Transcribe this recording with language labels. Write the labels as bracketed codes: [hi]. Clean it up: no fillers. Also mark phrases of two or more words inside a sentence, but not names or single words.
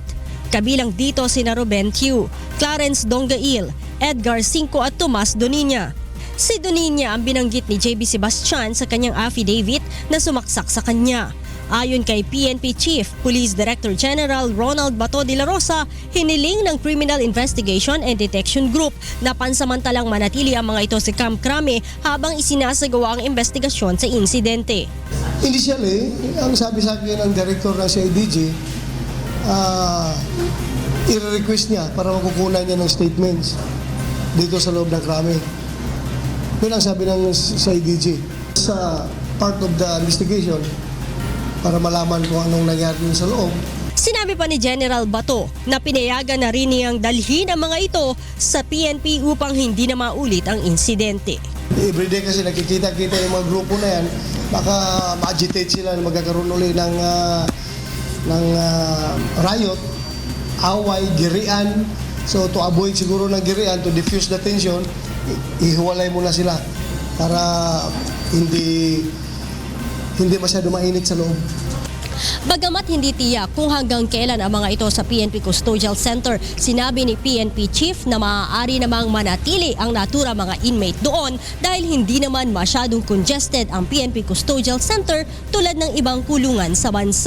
[tl] Kabilang dito sina Ruben Tiu, Clarence Dongail, Edgar Cinco at Tomas Doniña. Si Doniña ang binanggit ni JB Sebastian sa kanyang affidavit na sumaksak sa kanya. Ayon kay PNP Chief Police Director General Ronald Bato de la Rosa, hiniling ng Criminal Investigation and Detection Group na pansamantalang manatili ang mga ito sa Camp Crame habang isinasagawa ang investigasyon sa insidente. Initially, ang sabi sa akin ng director ng CIDG, i-request niya para makukunan niya ng statements dito sa loob ng Crame. Yun ang sabi ng CIDG. Sa [en] part of the investigation, [tl] para malaman kung anong nangyari dun sa loob. Sinabi pa ni General Bato na pinayagan na rin niyang dalhin ang mga ito sa PNP upang hindi na maulit ang insidente. Everyday kasi nakikita-kita yung mga grupo na yan, baka ma-agitate sila na magkakaroon ulit ng riot, away, girian. [en] So to avoid [tl] siguro ng girian, [en] to diffuse the tension, [tl] ihiwalay muna sila para hindi masyado mainit sa loob. Bagamat hindi tiyak kung hanggang kailan ang mga ito sa PNP Custodial Center, sinabi ni PNP Chief na maaari namang manatili ang natura mga inmate doon dahil hindi naman masyadong congested ang PNP Custodial Center tulad ng ibang kulungan sa bansa.